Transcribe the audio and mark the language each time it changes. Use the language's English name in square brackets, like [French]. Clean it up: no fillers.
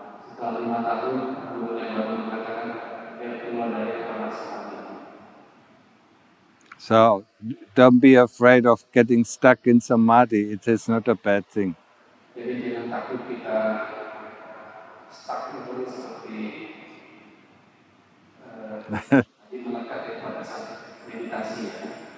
[Indonesian] Setelah 5 tahun, gurunya baru mengatakan dia keluar dari Appana Samadhi. [English] So don't be afraid of getting stuck in Samadhi. It is not a bad thing. [Indonesian] Jadi jangan takut kita stuck itu seperti melekat pada meditasi ya.